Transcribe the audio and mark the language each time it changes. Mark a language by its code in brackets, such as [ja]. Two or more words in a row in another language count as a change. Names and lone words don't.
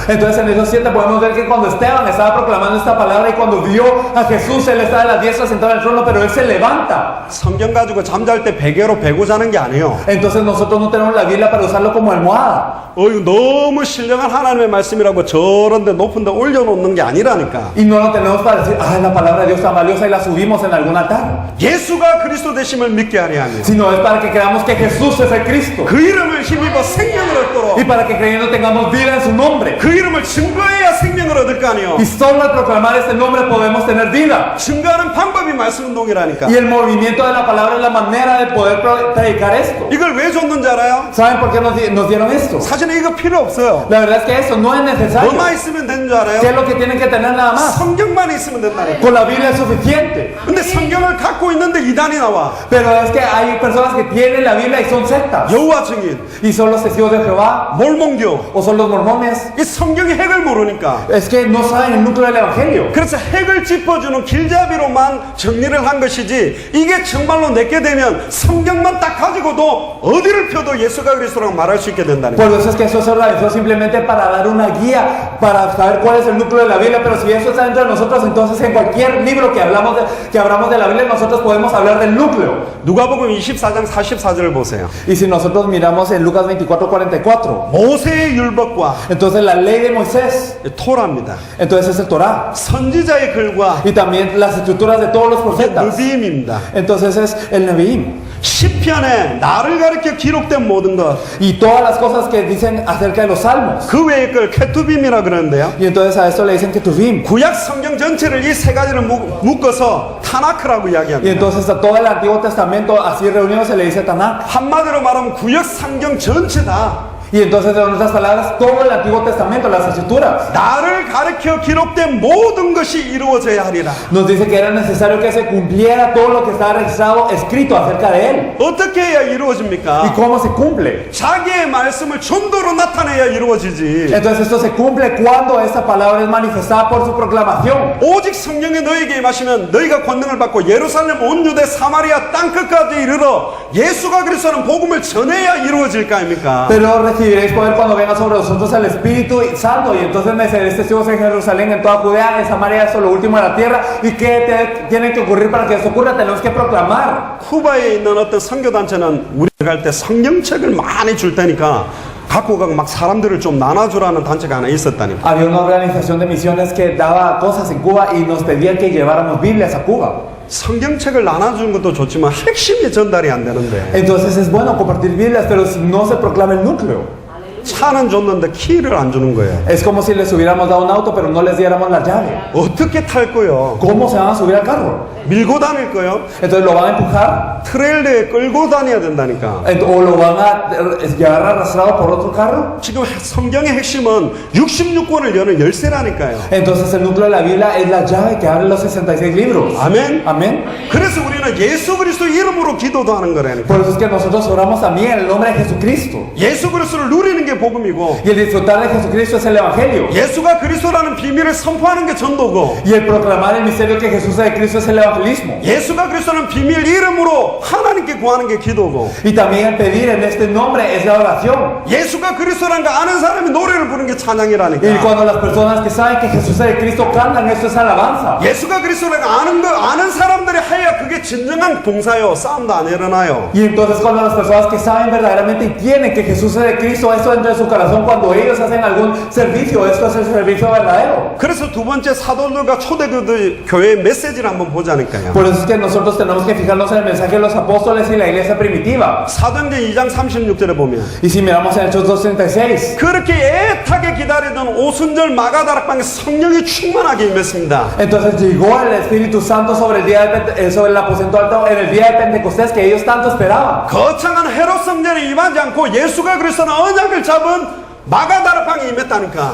[es] Entonces en esos 7 podemos ver que cuando Esteban estaba proclamando esta palabra y cuando vio a Jesús, él estaba a la diestra sentado en el trono, pero él se levanta. [ko] 성경 가지고 잠잘 때 베개로 베고 자는 게 아니에요. [es] Entonces nosotros no tenemos la Biblia para usarlo como almohada. [ko] 이거 너무 신령한 하나님의 말씀이라고 저런데 높은 데 올려놓는 게 아니라니까. [es] Y no lo tenemos para decir, la palabra de Dios está valiosa y la subimos en algún altar. [ko] 예수가 그리스도 되심을 믿게 하려 하며 [es] Sino es para que creamos que Jesús es el Cristo. [ko] 그 이름을 힘입어 생명을 얻도록 [es] Y para que creyendo tengamos vida en su nombre. [ko] 그 이름을 증거해야 생명을 얻을 거 아니에요. [es] Y solo al proclamar este nombre podemos tener vida. [ko] 증거하는 방법이 말씀 운동이라니까. [es] Y el movimiento de la palabra es la manera de poder predicar esto. [ko] 이걸 왜 줬는지 알아요? [es] ¿Saben por qué nos dieron esto? [ko] 사실은 이거 필요 없어요. [es] La verdad es que eso no es necesario. [ko] 뭐만 있으면 되는 줄 알아요? [es] ¿Qué es lo que tienen que tener nada más? [ko] 성경만 있으면 된다니까. [es] Con la Biblia es suficiente. [ko] 근데 성경을 갖고 있는데 이단이 나와. [es] Pero es que hay personas que tienen la Biblia y son sectas. [ko] 여호와 증인, [es] Y son los testigos de Jehová [ko] 몰몬교. [es] o son los mormones. [ko] 이 성경의 핵을 모르니까. [es] Es que no saben el núcleo del Evangelio. [ko] 그래서 핵을 짚어주는 길잡이로만 정리를 한 것이지 이게 정말로 내게 되면 성경만 딱 가지고도 어디를 펴도 예수가 그리스도라고 말할 수 있게 된다니까. [es] Por eso es que eso se organizó simplemente para dar una guía, para saber cuál es el núcleo de la Biblia. Pero si eso está dentro de nosotros, entonces en cualquier libro que hablamos de la Biblia, nosotros podemos hablar del núcleo. [ko] 누가복음 24장 44절을 보세요. [es] Y si nosotros miramos en Lucas 24:44, [ko] 모세의 율법과 [es] entonces la ley de Moisés, [ko] 토라입니다. [es] entonces es el Torah. [ko] 선지자의 글과 [es] Y también las escrituras de todos los profetas. [ko] 느비임입니다. [es] Entonces es el Nevi'im. [ko] 시편에 나를 가리켜 기록된 모든 것, [es] Y todas las cosas que dicen acerca de los salmos. [ko] 그 외의 걸 케투빔이라 그러는데요. [es] Y entonces a esto le dicen Ketuvim. [ko] 구약 성경 전체를 이 세 가지를 묶어서 타나크라고 [es] Y [ko] 이야기합니다. [es] entonces a todo el Antiguo Testamento así reunido se le dice Tanakh. [ko] 한마디로 말하면 구약 성경 전체다. [es] Y entonces en otras palabras todo el Antiguo Testamento, las escrituras, [ko] 나를 가리켜 기록된 모든 것이 이루어져야 하리라. [es] nos dice que era necesario que se cumpliera todo lo que estaba registrado, escrito acerca de él. [ko] 어떻게 해야 [es] ¿Y [ko] 이루어집니까? [es] cómo se cumple? [ko] 자기의 말씀을 전도로 나타내야 이루어지지. [es] Entonces esto se cumple cuando esta palabra es manifestada por su proclamación. [ko] 오직 성령이 너에게 임하시면 너희가 권능을 받고 예루살렘 온 유대 사마리아 땅끝까지 이르러 예수가 그리스도는 복음을 전해야 이루어질 거 아닙니까? [es] Pero recibiréis poder cuando venga sobre vosotros el Espíritu Santo, y entonces me seréis testigos en Jerusalén, en toda Judea, en Samaria, hasta lo último de la tierra. ¿Y qué tiene que ocurrir para que esto ocurra? Tenemos que proclamar. [ko] 쿠바에 있는 어떤 선교단체는 우리가 갈 때 성경책을 많이 줄 테니까 갖고 가고 막 사람들을 좀 나눠주라는 단체가 하나 있었다니까. [es] Había una organización de misiones que daba cosas en Cuba y nos pedían que lleváramos Biblias a Cuba. [ko] 성경책을 나눠주는 것도 좋지만 핵심이 전달이 안 되는데 [es] Entonces es bueno compartir Biblias, pero si no se proclama el núcleo, [ko] 차는 줬는데 키를 안 주는 거예요. [es] es como si les hubiéramos dado un auto, pero no les diéramos la llave. [ko] 어떻게 탈 거요? [es] ¿Cómo se van a subir al carro? [ko] 밀고 다닐 거요? [es] Entonces lo van a empujar [ko] 트레일러에 끌고 다녀야 된다니까. [es] o lo van a llevar arrastrado por otro carro. [ko] 지금 성경의 핵심은 66권을 여는 열쇠라니까요. [es] Entonces el núcleo de la Biblia es la llave que abre los 66 libros. [ko] 아멘. [es] Amén. [ko] 그래서 우리는 예수 그리스도 이름으로 기도도 하는 거라니까. [es] Por eso es que nosotros oramos también en el nombre de Jesucristo. [ko] 예수 그리스도를 누리는 게 게 복음이고 [es] Y el disfrutar de Jesucristo es el Evangelio. [ko] 예수가 그리스도라는 비밀을 선포하는 게 전도고 [es] Y el proclamar el misterio que Jesús es de Cristo es el evangelismo. [ko] 예수가 그리스도라는 비밀 이름으로 하나님께 구하는 게 기도고 [es] Y también el pedir en este nombre es la oración. [ko] 예수가 그리스도라는 거 아는 사람이 노래를 부르는 게 [es] Y [ko] 찬양이라니까. [es] cuando las personas que saben que Jesús es de Cristo cantan, esto es alabanza. [ko] 예수가 그리스도라는 거 아는 사람들이 해야 그게 진정한 봉사요. 싸움도 안 일어나요. [es] Y entonces cuando las personas que saben verdaderamente y tienen que Jesús es de Cristo, eso entra en su corazón cuando ellos hacen algún servicio, esto es el servicio verdadero. [ko] 그래서 두 번째 사도들과 초대교회 교회의 메시지를 한번 보자니까요. [es] Por eso es que nosotros tenemos que fijarnos en el mensaje de los apóstoles y la iglesia primitiva. [ko] 사도행전 2장 36절에 보면 [es] Y si miramos en Hechos 2:36, [ko] 그렇게 애타게 기다리던 오순절 마가다락방에 성령이 충만하게 임했습니다. [es] entonces llegó el Espíritu Santo sobre el día de sobre el aposento alto en el día de Pentecostés que ellos tanto esperaban. [ko] 거창한 헤롯 성전에 임하지 않고 예수가 그리스도는 언약을 잡은 마가다락방에 임했다니까.